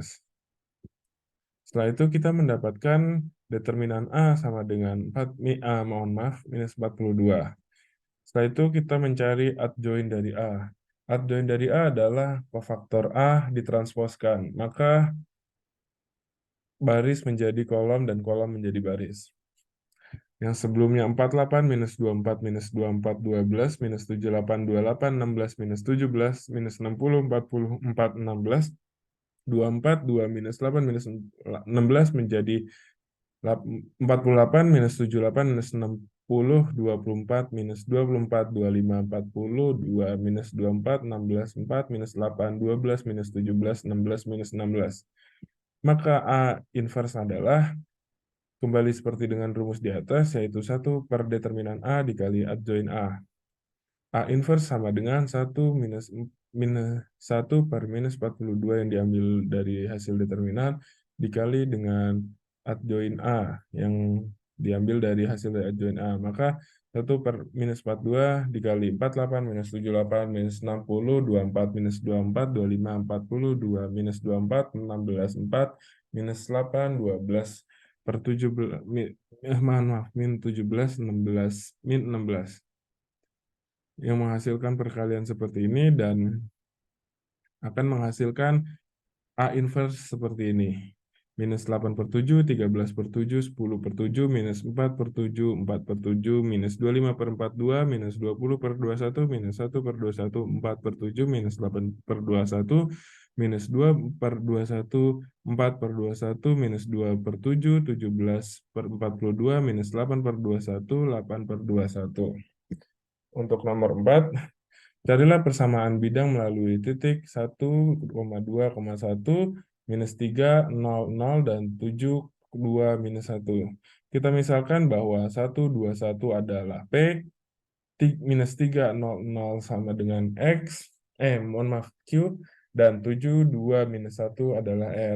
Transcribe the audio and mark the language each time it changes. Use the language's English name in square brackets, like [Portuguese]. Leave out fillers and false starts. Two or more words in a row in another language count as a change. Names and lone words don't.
[Indonesian] Setelah itu kita mendapatkan determinan A sama dengan minus 42. Setelah itu kita mencari adjoin dari A. Adjoin dari A adalah kofaktor A ditransposkan, maka baris menjadi kolom dan kolom menjadi baris. Yang sebelumnya 48 minus 24 minus 24 12 minus 78 28 16 minus 17 minus 60 44 16 24 2 minus 8 minus 16 menjadi 48 minus 78 minus 60 24 minus 24 25 40 2 minus 24 16 4 minus 8 12 minus 17 16 minus 16. Maka A inverse adalah kembali seperti dengan rumus di atas, yaitu 1 per determinan A dikali adjoin A. A inverse sama dengan 1 minus 1 per minus 42 yang diambil dari hasil determinan, dikali dengan adjoin A yang diambil dari hasil dari adjoin A. Maka 1 per minus 42 dikali 48 minus 78 minus 60 24 minus 24 25 40 2 minus 24 16 4 minus 8 12 per 17 maaf min 17 16 min 16 yang menghasilkan perkalian seperti ini dan akan menghasilkan A inverse seperti ini. Minus 8 per 7, 13 per 7, 10 per 7, minus 4 per 7, 4 per 7, minus 25 per 4, 2, minus 20 per 21, minus 1 per 21, 4 per 7, minus 8 per 21, minus 2 per 21, 4 per 21, minus 2 per 7, 17 per 42, minus 8 per 21, 8 per 21. Untuk nomor 4, carilah persamaan bidang melalui titik 1,2,1, minus 3, 0, 0, dan 7, 2, minus 1. Kita misalkan bahwa 1, 2, 1 adalah P, minus 3, 0, 0 sama dengan X, mohon maaf, Q, dan 7, 2, minus 1 adalah R.